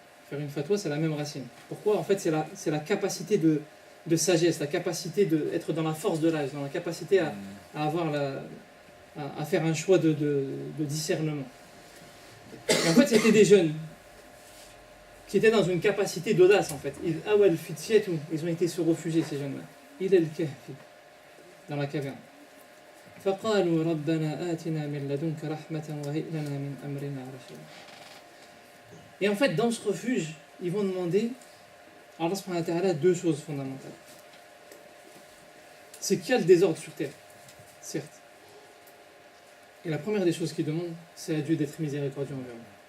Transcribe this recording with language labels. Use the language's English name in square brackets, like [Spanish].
[French] Faire une fatwa, c'est la même racine. Pourquoi? En fait, c'est la capacité de sagesse, la capacité d'être dans la force de l'âge, dans la capacité à faire un choix de discernement. Et en fait, c'était des jeunes qui étaient dans une capacité d'audace, en fait. Ils ont été se réfugier, ces jeunes-là. Il est le kahfi, dans la caverne. [Arabic] فقالوا ربنا آتنا من لدنك رحمة وهيئ لنا من أمرنا رشدا. [French] Et en fait, dans ce refuge, ils vont demander à Allah subhanahu wa ta'ala 2 choses fondamentales. C'est qu'il y a le désordre sur terre, certes. Et la première des choses qu'ils demandent, c'est à Dieu d'être miséricordieux envers nous.